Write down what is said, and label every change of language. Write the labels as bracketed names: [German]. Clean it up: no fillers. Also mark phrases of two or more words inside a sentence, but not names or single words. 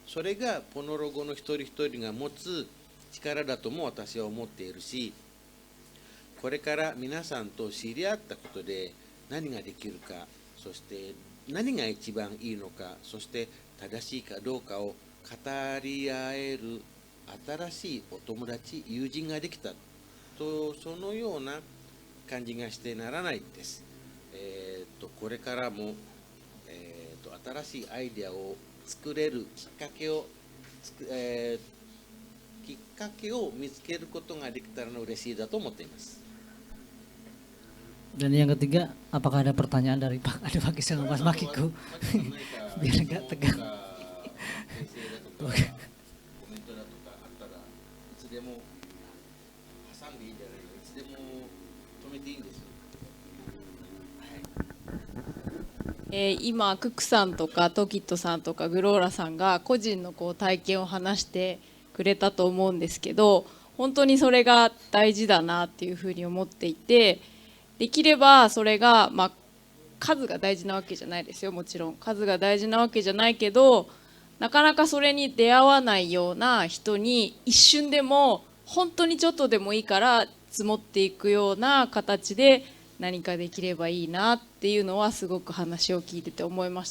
[Japanese] それがポノロゴの一人一人が持つ力だとも私は思っているし、これから皆さんと知り合ったことで何ができるか、そして何が一番いいのか、そして正しいかどうかを語り合える新しいお友達、友人ができたと、そのような感じがしてならないです。これからも、新しいアイデアを作れるきっかけを、見つけることができたら嬉しいだと思っています。 [Indonesian] Dan yang ketiga, apakah ada pertanyaan dari Pak Kadawagi sama Mas Makiko? Biar nggak tegang. Oke. [Japanese] 今ククさんとかトキットさんとかグローラさんが個人の体験を話してくれたと思うんですけど、本当にそれが大事だなっていうふうに思っていて、できればそれが、数が大事なわけじゃないですよ。もちろん数が大事なわけじゃないけど、なかなかそれに出会わないような人に一瞬でも本当にちょっとでもいいから積もっていくような形で何かできればいいなっていうのはすごく話を聞いてて思いました。